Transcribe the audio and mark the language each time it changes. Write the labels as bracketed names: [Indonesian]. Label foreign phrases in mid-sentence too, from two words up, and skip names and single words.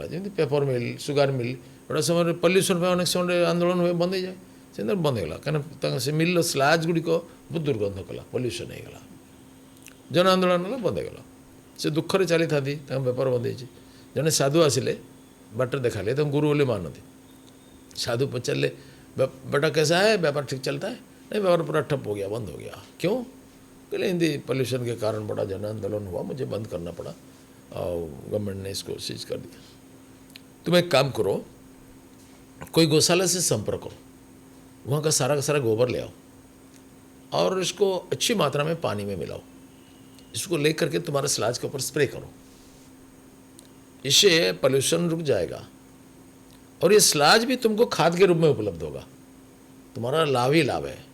[Odia] ଯେମିତି [English] paper mill, sugar mill, [Odia] ଗୋଟେ ସମୟରେ ପଲ୍ୟୁସନ୍ ପାଇଁ ଅନେକ ସମୟରେ ଆନ୍ଦୋଳନ ହୁଏ, ବନ୍ଦ ହେଇଯାଏ, ସେମିତି ବନ୍ଦ ହେଇଗଲା। କାରଣ ତାଙ୍କ ସେ ମିଲ୍ର ସ୍ଲାଜ୍ ଗୁଡ଼ିକ ବହୁତ ଦୁର୍ଗନ୍ଧ କଲା, ପଲ୍ୟୁସନ୍ ହେଇଗଲା, ଜନ ଆନ୍ଦୋଳନ ହେଲା, ବନ୍ଦ ହେଇଗଲା। ସେ ଦୁଃଖରେ ଚାଲିଥାନ୍ତି, ତାଙ୍କ ବେପାର ବନ୍ଦ ହେଇଛି। ଜଣେ ସାଧୁ ଆସିଲେ, ବାଟରେ ଦେଖାଲେ, ତାଙ୍କୁ ଗୁରୁ ବୋଲି ମାନନ୍ତି। [Hindi] साधु पचारे बेटा कैसा है, व्यापार ठीक चलता है? नहीं, व्यापार पूरा ठप हो गया, बंद हो गया। क्यों? कहले हिंदी पॉल्यूशन के कारण बड़ा जन आंदोलन हुआ, मुझे बंद करना पड़ा और गवर्नमेंट ने इसको सीज कर दिया। तुम एक काम करो, कोई गौशाला से संपर्क करो, वहाँ का सारा गोबर ले आओ और इसको अच्छी मात्रा में पानी में मिलाओ, इसको ले करके तुम्हारे स्लाज के ऊपर स्प्रे करो, इससे पॉल्यूशन रुक जाएगा और ये स्लाज भी तुमको खाद के रूप में उपलब्ध होगा, तुम्हारा लाभ ही लाभ है।